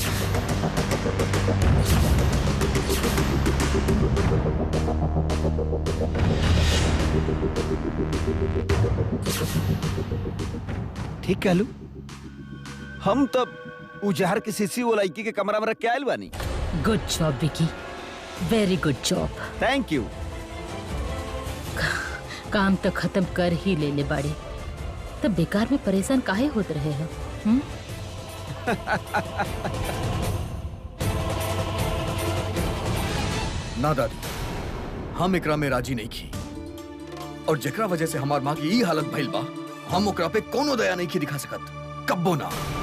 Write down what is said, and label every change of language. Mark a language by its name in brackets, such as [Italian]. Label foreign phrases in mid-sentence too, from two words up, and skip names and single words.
[Bhojpuri] ठीक कहलू। हम तब उजहर की शीशी वो लड़की के कमरा में रख के आयल बानी। [English] Good job Vicky, Very good job. Thank you. [Bhojpuri] काम तो खत्म कर ही ले बाड़ी, तब बेकार में परेशान काहे होते रहे हो? ना दादी, हम एकरा में राजी नहीं की, और जेकरा वजह से हमार माँ की ई हालत भइल बा, हम ओकरा पे कोनो दया नहीं की दिखा सकत, कब्बो ना।